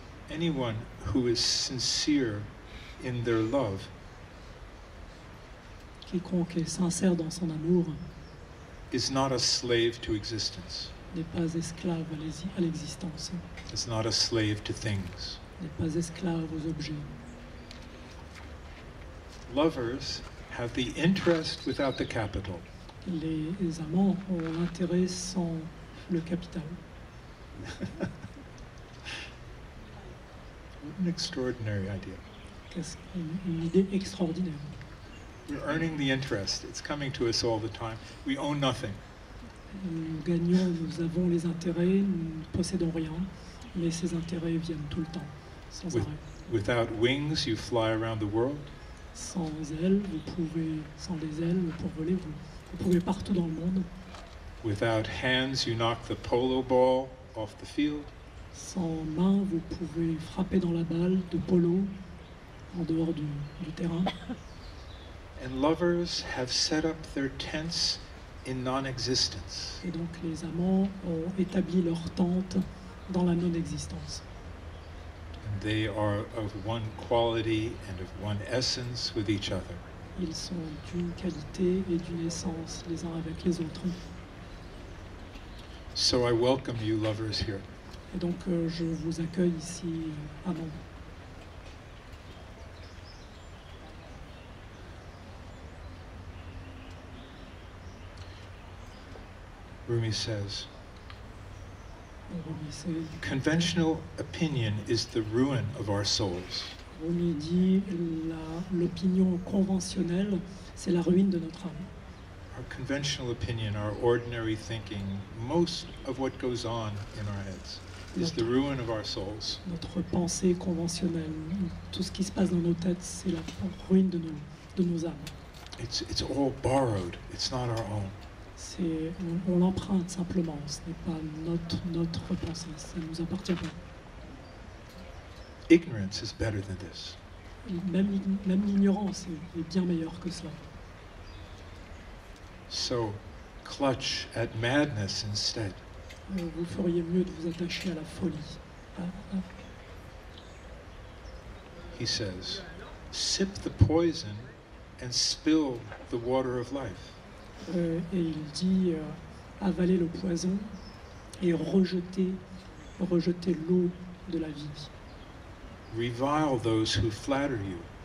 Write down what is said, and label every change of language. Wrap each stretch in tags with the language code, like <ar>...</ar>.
<en>Anyone who is sincere in their love</en> <fr>Quiconque est sincère dans son amour</fr> <en>is not a slave to existence.</en> <fr>n'est pas esclave à l'existence,</fr> <en>Is not a slave to things.</en> <fr>n'est pas esclave aux objets.</fr> <en>Lovers have the interest without the capital.</en> <fr>Les amants ont l'intérêt sans le capital.</fr> <en>What an extraordinary idea.</en> <fr>Une idée extraordinaire.</fr> <en>We're earning the interest. It's coming to us all the time. We own nothing.</en> <fr>Nous gagnons, nous avons les intérêts, nous ne possédons rien, mais ces intérêts viennent tout le temps, sans arrêt.</fr> <en>Without wings, you fly around the world.</en> <fr>Sans ailes, sans les ailes, pour voler, vous pouvez partout dans le monde.</fr> <en>Without hands, you knock the polo ball off the field.</en> <fr>Sans main, vous pouvez frapper dans la balle de polo en dehors du terrain.</fr> <en>And lovers have set up their tents in non-existence.</en> <fr>Et donc les amants ont établi leur tente dans la non-existence.</fr> <en>And they are of one quality and of one essence with each other.</en> <fr>Ils sont d'une qualité et d'une essence les uns avec les autres.</fr> <en>So I welcome you lovers here.</en> <fr>Et donc je vous accueille ici, amants.</fr> <en>Rûmî says,</en> <fr>Rûmî, c'est-</fr> <en>conventional opinion is the ruin of our souls.</en> <fr>Rûmî dit l'opinion conventionnelle, c'est la ruine de notre âme.</fr> <en>Our conventional opinion, our ordinary thinking, most of what goes on in our heads is the ruin of our souls.</en> <fr>Notre pensée conventionnelle, tout ce qui se passe dans nos têtes, c'est la ruine de nos âmes.</fr> <en>It's all borrowed. It's not our own.</en> <fr>On l'emprunte simplement, ce n'est pas notre pensée, ça ne nous appartient pas.</fr> <en>Ignorance is better than this.</en> <fr>Même l'ignorance est bien meilleure que cela.</fr> <en>So clutch at madness instead.</en> <fr>Vous feriez mieux de vous attacher à la folie.</fr> <en>He says, sip the poison and spill the water of life.</en> <fr>Et il dit avaler le poison et rejeter l'eau de la vie.</fr> <en>Revile those who flatter you.</en>